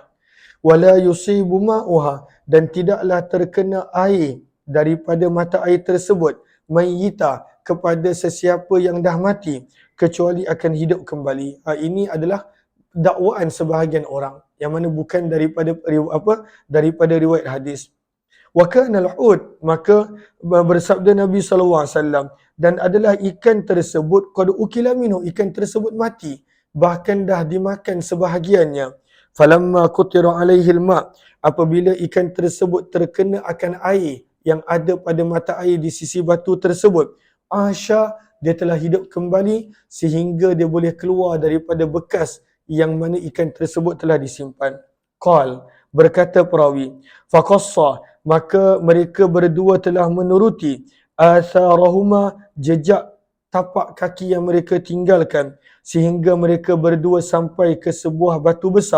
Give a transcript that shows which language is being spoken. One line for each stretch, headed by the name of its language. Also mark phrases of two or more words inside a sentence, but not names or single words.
Arabic: ولا يصيب ماؤها,
Malay: dan tidaklah terkena air daripada mata air tersebut, mayyita, kepada sesiapa yang dah mati, kecuali akan hidup kembali. Ini adalah dakwaan sebahagian orang, yang mana bukan daripada riwayat hadis.
Arabic: وكان الحوت,
Malay: maka bersabda Nabi SAW, dan adalah ikan tersebut
Arabic: قد أكل منه,
Malay: ikan tersebut mati, bahkan dah dimakan sebahagiannya.
Arabic: فلما قطر عليه الماء,
Malay: apabila ikan tersebut terkena akan air yang ada pada mata air di sisi batu tersebut, asya, dia telah hidup kembali sehingga dia boleh keluar daripada bekas yang mana ikan tersebut telah disimpan. Qal, berkata perawi, faqassa, maka mereka berdua telah menuruti atharahuma, jejak tapak kaki yang mereka tinggalkan, sehingga mereka berdua sampai ke sebuah batu besar.